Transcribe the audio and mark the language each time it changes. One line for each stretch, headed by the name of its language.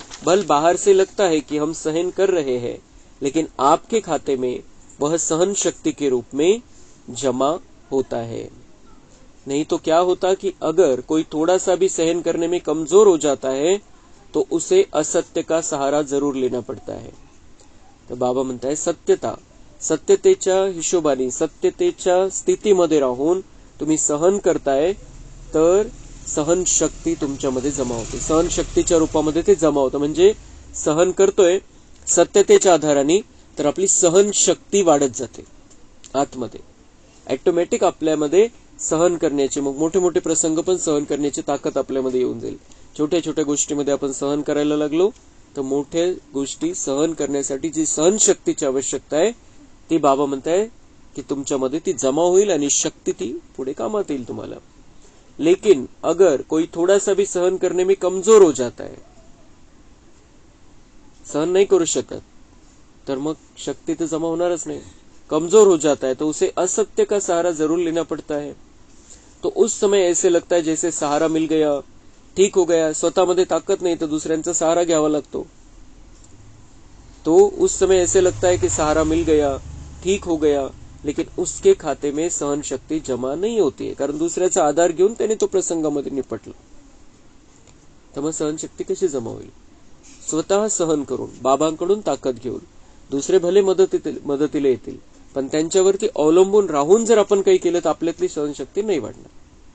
Hindi: बल बाहर से लगता है कि हम सहन कर रहे हैं, लेकिन आपके खाते में वह सहन शक्ति के रूप में जमा होता है। नहीं तो क्या होता कि अगर कोई थोड़ा सा भी सहन करने में कमजोर हो जाता है तो उसे असत्य का सहारा जरूर लेना पड़ता है।
Marathi: तर बाबा म्हणताय सत्यतेच्या हिशोबाने, सत्यतेच्या स्थितीमध्ये राहून तुम्ही सहन करताय तर सहन शक्ती तुमच्यामध्ये जमा होते। सहन शक्तीच्या रूपामध्ये ते जमा होतं, म्हणजे सहन करतोय सत्यतेच्या आधाराने तर आपली सहन शक्ती वाढत जाते आतमध्ये। ऑटोमॅटिक आपल्यामध्ये सहन करण्याची, मग मोठे मोठे प्रसंग पण सहन करण्याची ताकद आपल्यामध्ये येऊन जाईल। छोट्या छोट्या गोष्टीमध्ये आपण सहन करायला लागलो तर मोठ्या गोष्टी सहन करण्यासाठी जी सहन शक्तीची आवश्यकता आहे ती बाबा म्हणताय कि तुमच्यामध्ये ती जमा होईल आणि शक्ती ती पुढे कामात येईल तुम्हाला।
Hindi: लेकिन अगर कोई थोड़ा सा भी सहन करने में कमजोर हो जाता है,
Marathi: सहन नहीं करू शकत, तर मग शक्ति तो जमा होनारच नहीं।
Hindi: कमजोर हो जाता है तो उसे असत्य का सहारा जरूर लेना पड़ता है। तो उस समय ऐसे लगता है जैसे सहारा मिल गया, ठीक हो गया,
Marathi: स्वतःमध्ये ताकद नहीं तो दूसऱ्यांचा सहारा घ्यावा लागतो।
Hindi: तो उस समय ऐसे लगता है कि सहारा मिल गया, ठीक हो गया, लेकिन उसके खाते में सहन शक्ती जमा नहीं होती है,
Marathi: कारण दुसऱ्याचा आधार घेऊन त्याने तो प्रसंगामध्ये निपटला। तर मग सहन शक्ती कशी जमा होईल? स्वतः सहन करून, बाबांकडून ताकद घेऊन, दुसरे भले मदतीला येतील, पण त्यांच्यावरती अवलंबून राहून जर आपण काही केलं तर आपल्यातली सहनशक्ती नाही वाढणार।